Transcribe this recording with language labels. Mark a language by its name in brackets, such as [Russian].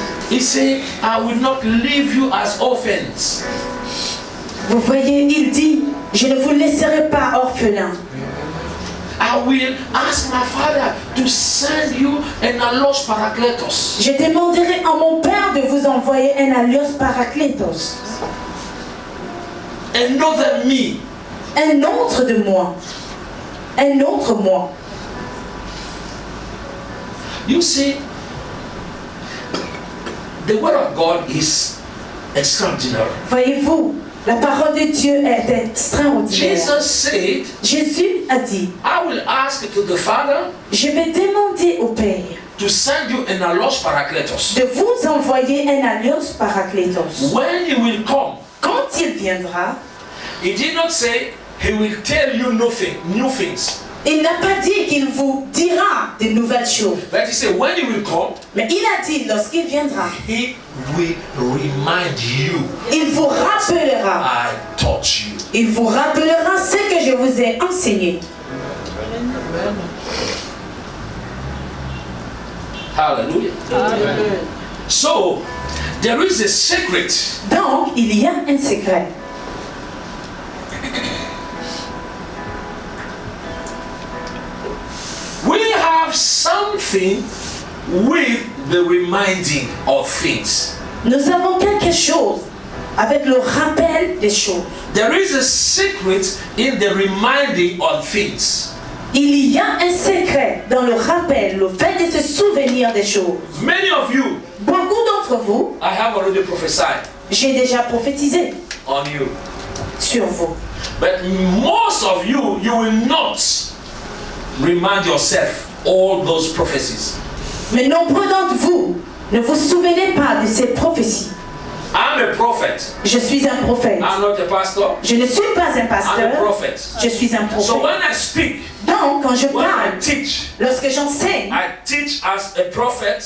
[English] He said, I will not leave you as orphans. [French] Vous voyez, il dit, je ne vous laisserai pas orphelin. [English] I will ask my father to send you an allos parakletos. [French] Je demanderai à mon Père de vous envoyer un allios parakletos. [English] Another me. [French] Un autre de moi. Un autre moi. [English] You see, the word of God is extraordinary. [French] Voyez-vous, la parole de Dieu est extraordinaire. [English] Jesus said, [French] Jésus a dit, [English] I will ask to the Father [French] je vais demander au Père [English] to send you an allos parakletos. [French] de vous envoyer un allios parakletos. [English] When he will come, [French] Quand il viendra, [English] he did not say he will tell you nothing, new things. [French] il n'a pas dit qu'il vous dira de nouvelles chaud. [English] But he said, when he will come, [French] Mais il a dit, lorsqu'il viendra, [English] he will remind you, [French] il vous rappellera. [English] I taught you. [French] Il vous rappellera ce que je vous ai enseigné. [English] Hallelujah. So, there is a secret. [French] Donc, il y a un secret. [English] We have something with the reminding of things. [French] Nous avons quelque chose avec le rappel des choses. [English] There is a secret in the reminding of things. [French] Il y a un secret dans le rappel, le fait de se souvenir des choses. [English] Many of you, [French] Beaucoup d'entre vous, [English] I have already prophesied [French] j'ai déjà prophétisé [English] on you. [French] sur vous. [English] But most of you, you will not remind yourself all those prophecies. [French] Mais nombreux d'entre vous ne vous souvenez pas de ces prophéties. [English] I'm a prophet. [French] Je suis un prophète. [English] I'm not a pastor. [French] Je ne suis pas un [English] I'm a [French] pasteur. [English] prophet. [French] Je suis un [English] So [French] prophète. [English] when I speak, [French] Donc, quand je [English] when I [French] parle, [English] teach, [French] lorsque j'enseigne, [English] I teach as a prophet.